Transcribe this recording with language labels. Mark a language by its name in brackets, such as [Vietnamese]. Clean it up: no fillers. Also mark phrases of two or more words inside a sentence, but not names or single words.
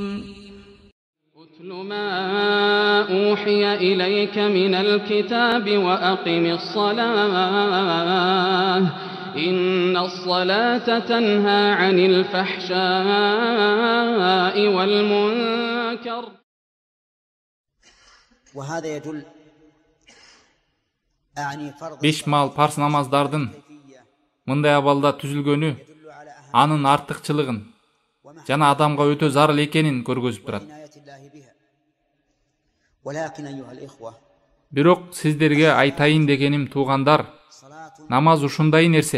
[Arabic] اتل ما أوحي إليك من الكتاب وأقم الصلاة إن الصلاة تنهى عن الفحشاء والمنكر. وهذا يدل [Kyrgyz] Беш мал парс намаздардын мындай абалда түзүлгөнү анын артыкчылыгын жана адамга өтө зарыл экенин көргөзүп турат. Бирок сиздерге айтайын дегеним, туугандар, намаз ушундай нерсе.